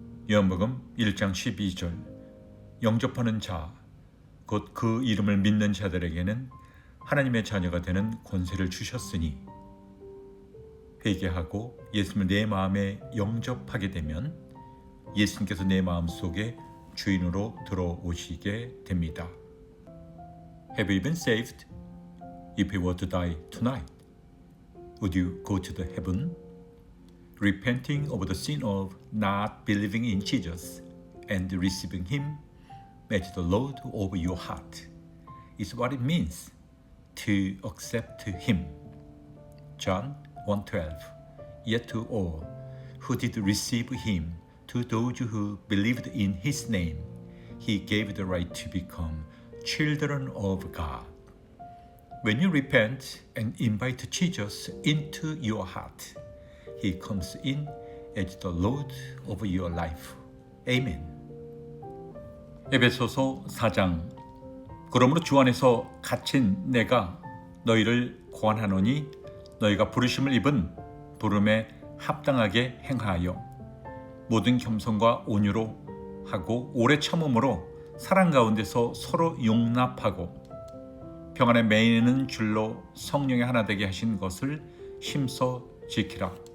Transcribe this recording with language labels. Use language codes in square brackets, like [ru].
[ko] 요한복음 1장 12절, 영접하는 자, 곧 그 이름을 믿는 자들에게는 하나님의 자녀가 되는 권세를 주셨으니, 회개하고 예수님을 내 마음에 영접하게 되면 예수님께서 내 마음속에 주인으로 들어오시게 됩니다. [en] Have you been saved? If you were to die tonight, would you go to the heaven? Repenting of the sin of not believing in Jesus and receiving Him as the Lord of your heart is what it means to accept Him. John 1:12. Yet to all who did receive Him, to those who believed in His name, He gave the right to become children of God. When you repent and invite Jesus into your heart, He comes in as the Lord of your life. [ko] Amen. 에베소서 4장. 그러므로 주 안에서 갇힌 내가 너희를 고안하노니 너희가 부르심을 입은 부름에 합당하게 행하여 모든 겸손과 온유로 하고 오래 참음으로 사랑 가운데서 서로 용납하고 평안에 매이는 줄로 성령의 하나 되게 하신 것을 힘써 지키라.